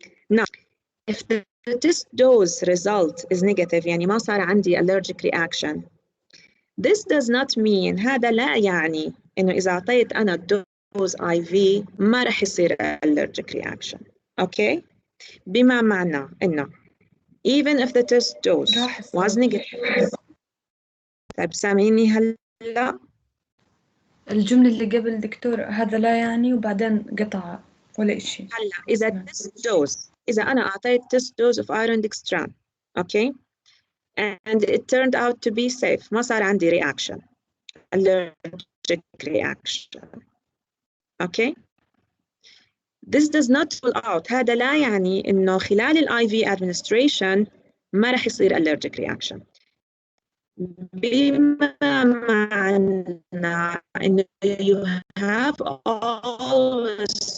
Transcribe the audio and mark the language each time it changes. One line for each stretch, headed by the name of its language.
English: Now, if the test dose result is negative,
Arabic: يعني ما صار عندي
English: allergic reaction, this does not mean,
Arabic: هذا لا يعني إنه إذا أعطيت أنا
English: dose IV
Arabic: ما رح يصير
English: allergic reaction. Okay?
Arabic: بما معنى إنه
English: even if the test dose was negative.
Arabic: طيب سامعيني هلا؟ الجملة اللي قبل دكتور هذا لا يعني وبعدين قطع ولا إشي. هلا إذا
English: test dose،
Arabic: إذا أنا أعطيت
English: test dose of iron dextran، okay, and it turned out to be safe،
Arabic: ما صار عندي
English: reaction، allergic reaction. Okay. This does not rule out.
Arabic: هذا لا يعني إنه خلال ال IV administration ما رح يصير allergic reaction. بما معنى إنه you have always